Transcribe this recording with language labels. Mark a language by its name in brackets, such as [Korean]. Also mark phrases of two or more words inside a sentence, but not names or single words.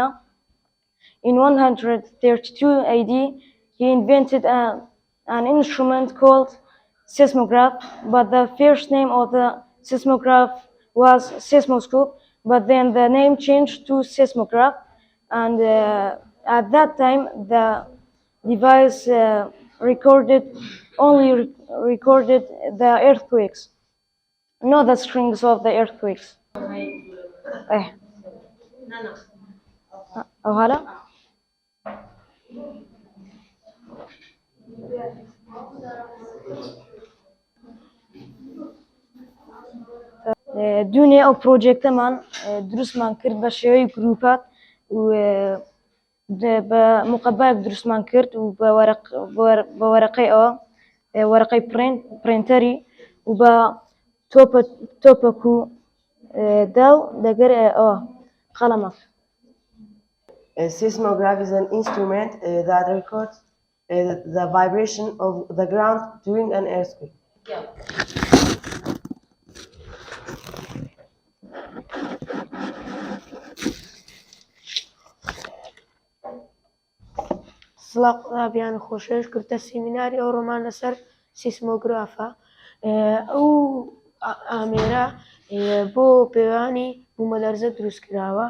[English] In 132 AD, he invented an instrument called seismograph, but the first name of the seismograph was seismoscope, but then the name changed to seismograph, and at that time the device recorded the earthquakes, not the strings of the earthquakes. [Central Kurdish] أو هلا دوونێ ئەو پرۆجێکتەمان دروستمان کرد بە شێوەی گروپات و بە مقەبایەک دروستمان کرد و بە وەرەقەی ئەوە وەرەقەی پرینتەری و بە تۆپەک و داو لەگەر ئەوە قەڵەمە. [English] A seismograph is an instrument that records the vibration of the ground during an earthquake. [Central Kurdish] سڵاو قوتابیان خۆشەویش کردە سیمیناری ئەوڕۆمان لەسەر سیسمۆگرافە. ئەو ئامێرە بۆ پێوانی بوومەلەرزە دروست کراوە.